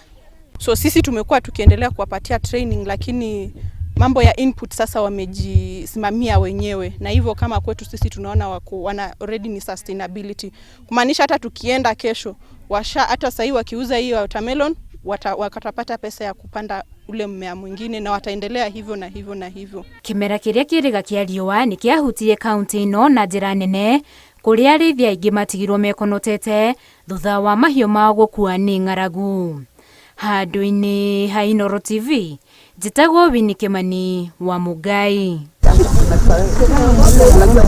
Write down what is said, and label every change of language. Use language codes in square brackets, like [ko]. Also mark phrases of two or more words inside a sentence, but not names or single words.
[sw] So sisi tumekuwa tukiendelea kuwapatia training, lakini mambo ya input sasa wamejisimamia wenyewe, na hivyo kama kwetu sisi tunaona wana already ni sustainability, kumaanisha hata tukienda kesho hata sasa wakiuza hiyo watermelon wakatapata pesa ya kupanda ule mmea mwingine, na wataendelea hivyo na hivyo na hivyo. [ki] Kimera kĩrĩa kĩrĩga kĩa riũa nĩ kĩahutirie kaunti ĩno na njĩra nene, kũrĩa arĩithia aingĩ matigirwo mekonotete thutha wa mahiũ mao gũkua nĩ ng'aragu. Handũ-inĩ ha Inooro TV, njĩtagwo Winnie Kimani wa Mugai.